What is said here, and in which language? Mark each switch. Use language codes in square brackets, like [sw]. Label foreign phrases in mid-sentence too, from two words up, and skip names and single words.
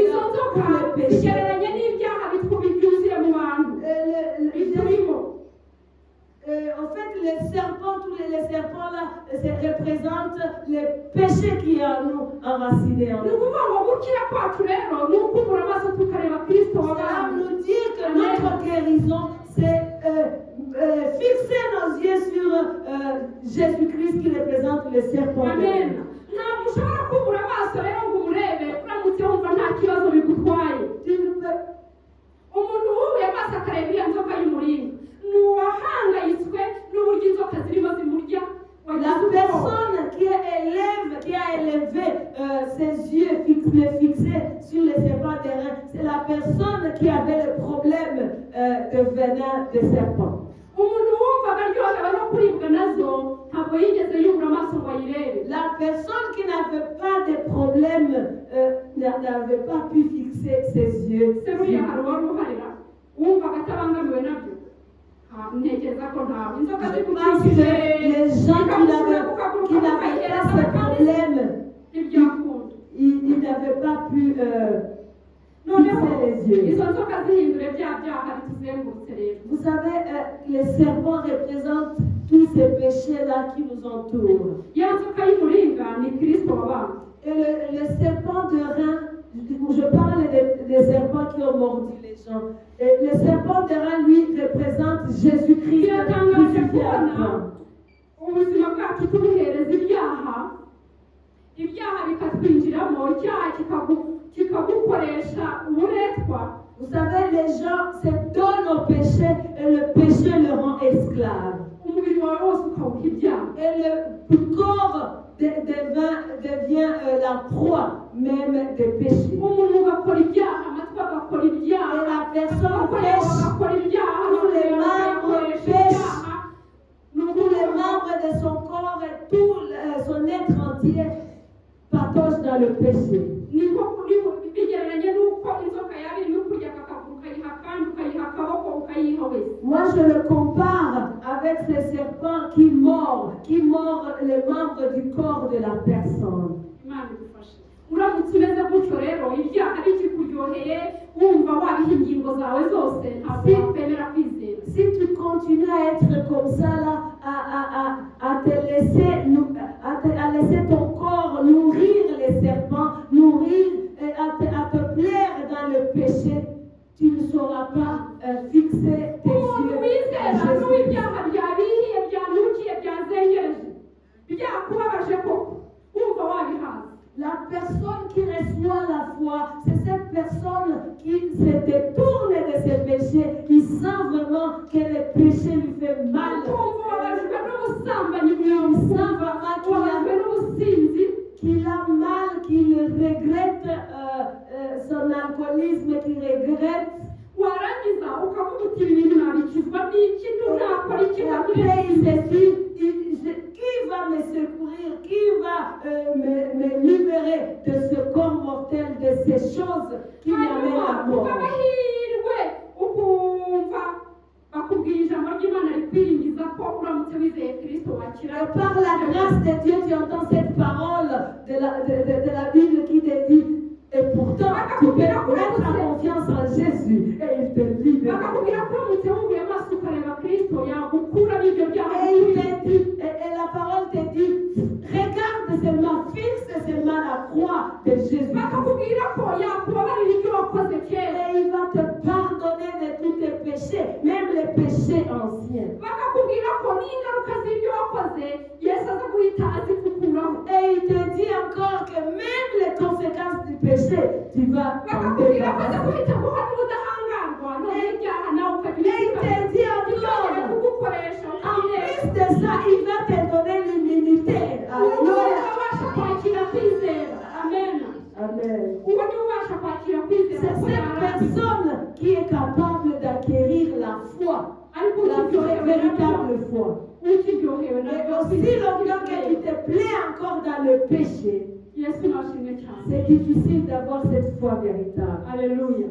[rw] izo nzoka [fr] pour le péché. [rw] zigereranye n'ibyaha byuzuye mu bantu biturimo. [fr] En fait, les serpents, tous les serpents là, représentent les péchés qui en nous enracinés en [rw] ni [fr] nous. [rw] ukuvuga ngo gukira kwacu rero ni ukubura amaso tukareba kristo [fr] Ça [rw] wabantu. [fr] veut nous dire que notre guérison, c'est fixer nos yeux sur Jésus-Christ qui représente le serpent. [rw] Amen. Ntabwo ushobora kubura amaso rero ngo umurebe uramutse wumva nta kibazo bigutwaye. [fr] Tu ne peux [rw] Umuntu wubuye amaso akareba iriya nzoka y'umuringa ni uwahangayitswe n'uburyo inzoka zirimo zimurya. [fr] La personne qui a élevé ses yeux fixés sur les serpents d'airain, c'est la personne qui avait le problème de venin de serpent. [rw] Umuntu wumvaga aryohewe no kuribwa nazo ntabwo yigeze yubura amaso ngo ayirebe. [fr] La personne qui n'avait pas de problème n'avait pas pu fixer ses yeux. [rw] Se buriya hari uwari uharira wumvaga atabangamiwe nabyo. Ntekereza ko ntabwo inzoka [fr] Je pense que [rw] zigukikije [fr] les gens qui n'avaient pas ce problème, [rw] ntibyakunda. [fr] ils n'avaient pas pu [rw] noneho [fr] fixer les yeux. [rw] izo nzoka zihindure bya byaha bituzengurutse rero. [fr] Vous savez, les serpents représentent tous ces péchés-là qui nous entourent. [rw] Ya nzoka y'umuringa ni kristo wabantu. [fr] Et le serpent de rein, je parle des serpents qui ont mordu les gens. Et le serpent de rein, lui, représente Jésus-Christ [rw] biratangaje [fr] crucifié à la [rw] kubona [fr] croix. [rw] ubuzima bwacu tubuhereza ibyaha bikatwinjiramo icyaha kikagukoresha uburetwa. [fr] Vous savez, les gens se donnent au péché et le péché le rend esclave. [rw] Umubiri wawe wose ukawuha ibyaha. [fr] Et le corps devient la proie même des péchés. [rw] Umuntu ugakora ibyaha amatwi agakora [fr] Et [rw] ibyaha [fr] la personne [rw] agakora [fr] pêche, [rw] agakora ibyaha [fr] tous les membres [rw] agakoresha [fr] pêchent, [rw] ibyaha. [fr] tous les membres de son corps et tout son être entier patauge dans le péché. [rw] niko bigereranye n'uko inzoka yaba irimo kurya akaguru ukayiha kandi ukayiha akaboko ukayiha wese. [fr] Moi, je le compare avec ces serpents qui mordent les membres du corps de la personne. [rw] Imana idufashe. Uramutse umeze gutyo rero ibyaha bikikuryoheye wumva wabiha ingingo zawe zose ntabwo wakwemera kwizera. [fr] Si tu continues à être comme ça là, à laisser ton corps nourrir les serpents, et à te plaire dans le péché, tu ne sauras pas fixer tes [rw] Umuntu [fr] yeux [rw] wizera [fr] à Jésus. [rw] n'uw'ibyaha byabihiye byanukiye byazengereje byakubabaje koko wumva wabihaza. [fr] La personne qui reçoit la foi, c'est cette personne qui se détourne de ses péchés, qui sent vraiment que le péché lui fait mal. [rw] Ukumva wababajwe n'ubusambanyi [fr] Il [rw] bwawe, [fr] sent vraiment [rw] wababajwe n'ubusinzi, [fr] qu'il a mal, qu'il regrette son alcoolisme, qu'il regrette. [rw] warangiza ukavuga uti ibi bintu nabikizwa n'iki ntunakora iki [fr] Et après, il se dit, qui va me secourir, qui va me libérer de ce corps mortel, de ces choses qui m'amènent à [rw] hanyuma [fr] mort. [rw] ukabahirwe ukumva bakubwira ijambo ry'Imana rikwiringiza ko uramutse wizeye Kristo wakira. [fr] Et par la grâce de Dieu, tu entends cette parole de la Bible qui te dit, et pourtant, tu peux mettre ta confiance en Jésus et il te libère. [rw] bakakubwira ko uramutse wubuye amaso ukareba Kristo yagukuramo ibyo byaha. [fr] Et la parole te dit, regarde seulement, fixe seulement la croix de Jésus. [rw] bakakubwira ko yakubabarira ibyo wakoze kera. [fr] Et il va te pardonner de tous tes péchés, même les péchés anciens. [rw] bakakubwira ko n'ingaruka z'ibyo wakoze Yesu aza guhita azikukuraho. [fr] Et il te dit encore que même les conséquences du péché, tu vas en [rw] bakakubwira ko aza [fr] débarrasser. [rw] guhita guha n'ubudahangarwa none ibyaha nawe [fr] Et il [rw] ukabibika. [fr] te dit [rw] Ntiyongere [fr] encore, [rw] kugukoresha [fr] en [rw] utabireba. [fr] plus de ça, il va te donner l'immunité. Alléluia. [rw] ubasha kwakira kwizera. Amen. Amen. uwo ni ubasha kwakira kwizera [fr] C'est [rw] ko [fr] cette [rw] yarangiza. [fr] personne qui est capable d'acquérir la foi, [rw] ariko [fr] la [rw] ukiryohewe [fr] véritable foi. [rw] ukiryohewe [fr] Et [rw] nabyo [fr] aussi longtemps que tu te plais encore dans le péché, [rw] Yesu nashimwe cyane. [fr] c'est difficile d'avoir cette foi véritable.